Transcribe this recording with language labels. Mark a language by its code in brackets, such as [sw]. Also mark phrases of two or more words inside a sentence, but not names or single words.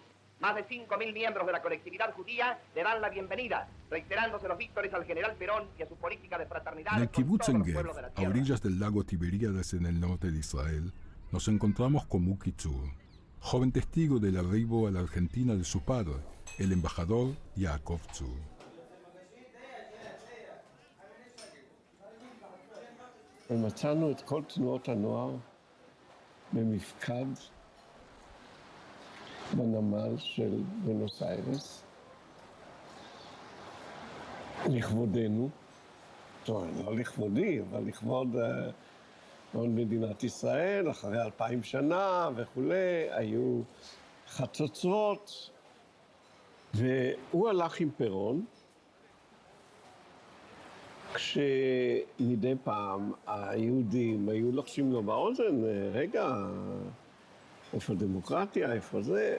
[es] Más de 5.000 miembros de la colectividad judía le dan la bienvenida, reiterándose los víctores al general Perón y a su política de fraternidad. En el con kibutz todos los Engev, pueblos de la a tierra. orillas del lago Tiberíades en el norte de Israel, nos encontramos con Muki Zur, joven testigo del arribo a la Argentina de su padre, el embajador Jacob Zur. [he] ומצאנו את כל תנועות הנוער במפקד בנמל של בונוס איירס, לכבודנו, טוב, לא לכבודי, אבל לכבוד מדינת ישראל, אחרי 2000 שנה וכולי, היו חצוצרות, והוא הלך עם פרון, כשמדי פעם היהודים היו לוחשים לו באוזן, רגע, איפה דמוקרטיה, איפה זה?